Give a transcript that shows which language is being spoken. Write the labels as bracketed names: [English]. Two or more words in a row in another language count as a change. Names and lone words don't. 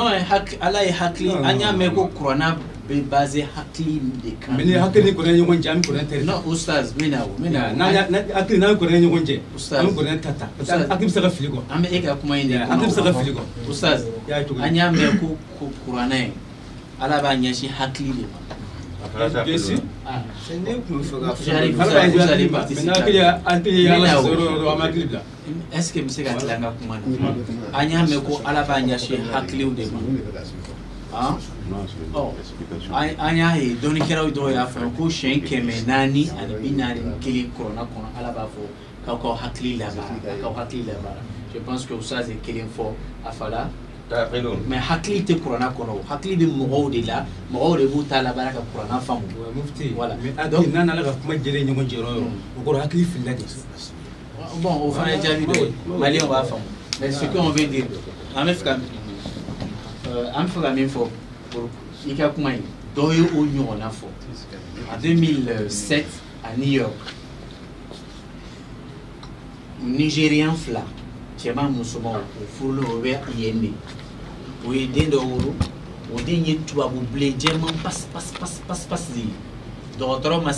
[Bambara] non ala ye hakili an y'a mɛn ko kuranna bɛ basé hakili de kan mais ni hakili ni kuranɛ ɲɔgɔn cɛ an bɛ kuranɛ tɛ non oustaz n bɛ na o hakili n'an kuranɛ ɲɔgɔn cɛ Oustaz. an bɛ kuranɛ ta ta [French] parce que [Bambara] hakili bɛ se ka fili quoi an bɛ e ka kuma in de hakili bɛ se ka fili quoi oustaz y'a cogo an y'a mɛn ko kuranna ye ala b'a ɲɛsin hakili de ma [French] bien sûr [Bambara] c'est ne kun bɛ fɛ ka [French] J'arrive. [Bambara] ala b'a [French] Vous allez [Bambara] hakili [French] participer. [Bambara] mais hakili ye ala sɔrɔ yɔrɔ an bɛ hakili bila [French] est ce que [Bambara] n bɛ se ka tila an ka kuma na an y'a mɛn ko ala b'a ɲɛsin hakiliw de ma an y'a ye dɔnnikɛlaw dɔw y'a fɔ ko siɲɛ 441 kuranna kɔnɔ ala b'a fɔ k'aw k'aw hakili labaara [French] je pense que [Bambara] oustaz ye kelen fɔ a fala mais hakili tɛ kuranna kɔnɔ o hakili bɛ mɔgɔw de la mɔgɔw de b'u ta labaara ka kuranna faamu mufti Voilà. mais hakili n'a nana ka kuma jɛlen ɲɔgɔn cɛ yɔrɔ yɔrɔ o kɔrɔ hakili filila de bon o fana ye jaabi dɔ ye maliyɛnw b'a faamu [French] mais ce qu'on veut dire [Bambara] an bɛ fɛ ka min fɔ pour i ka kuma in dɔw ye o ɲɔgɔnna fɔ [French] en 2007 à New York [Bambara] Nigérian fila cɛman musoman o furulen o bɛ yen de o ye den dɔ wolo o den ye tubabu bilen jɛman pasi de ye dɔgɔtɔrɔ ma